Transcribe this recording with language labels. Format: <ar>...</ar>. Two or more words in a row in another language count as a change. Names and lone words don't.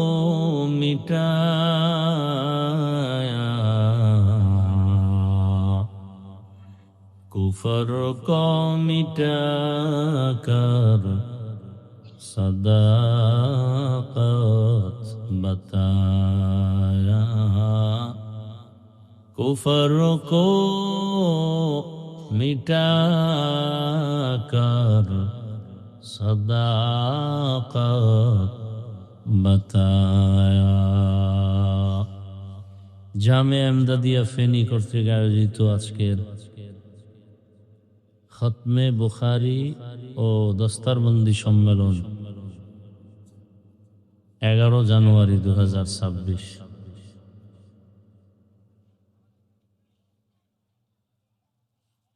<ur>مٹایا کفر کو مٹا کر صداقت بتایا کفر کو مٹا کر صداقت بتایا</ur> <bn>জামে আমদাদিয়া ফেনী কর্তৃক আয়োজিত আজকের খতমে বুখারী ও দস্তারবন্দি সম্মেলন 11 জানুয়ারি 2026</bn>